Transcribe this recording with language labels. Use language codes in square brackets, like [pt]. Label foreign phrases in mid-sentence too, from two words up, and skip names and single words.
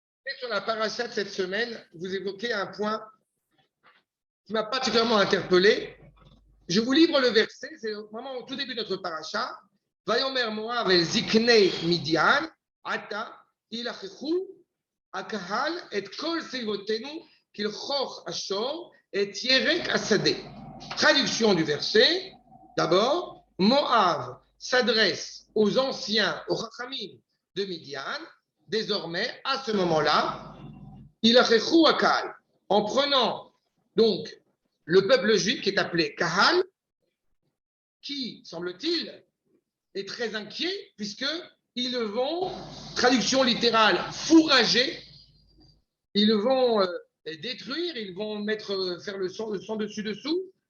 [fr] Sur la paracha de cette semaine, vous évoquez un point qui m'a particulièrement interpellé. Je vous livre le verset, c'est vraiment au tout début de notre paracha. [he] ויאמר מואב אל זקני מדין, עתה, ילחכו, הקהל, את כל סביבותינו, כלחוך השור, את ירק השדה. [fr] Traduction du verset. D'abord, Moav s'adresse aux anciens, aux Chachamim de Midian. Désormais, à ce moment-là, [he] ילחכו הקהל, [fr] en prenant donc le peuple juif qui est appelé Kahal, qui, semble-t-il, est très inquiet puisqu'ils vont, traduction littérale, fourrager, ils vont détruire, ils vont faire le sang dessus-dessous.